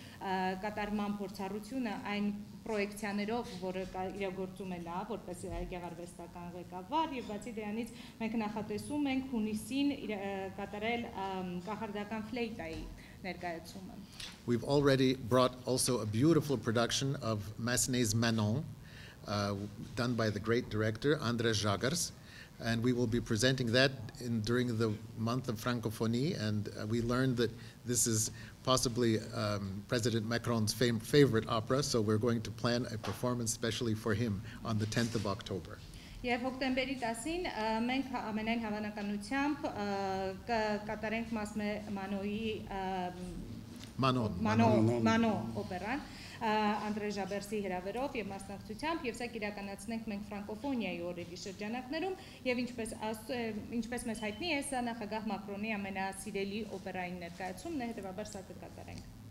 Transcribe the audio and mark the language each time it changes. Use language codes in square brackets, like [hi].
[hy] կատարման փորձառությունը այն պրոյեկցիաներով, որը իրագործում է նա, որպես գեղարվեստական ղեկավար, եւ բացի դրանից մենք նախատեսում ենք հունիսին կատարել կախարդական ֆլեյտայի ներկայացումը. [en] We've already brought also a beautiful production of Massenet's Manon, done by the great director Andrés Zsagars, and we will be presenting that during the month of Francophonie, and we learned that this is possibly President Macron's favorite opera, so we're going to plan a performance specially for him on the 10th of October. [hy] Եվ հոկտեմբերի 10-ին մենք ամենայն հավանականությամբ կկատարենք Մանոյի Մանո օպերան Անդրեյ Ժաբերսի հրավերով եւ մասնակցությամբ, եւ սա կիրականացնենք մենք ֆրանկոֆոնիայի օրերի շրջանակներում, եւ ինչպես մեզ հայտնի է, սա նախագահ Մակրոնի ամենասիրելի օպերային ներկայացումն է, հետեւաբար սա կկատարենք.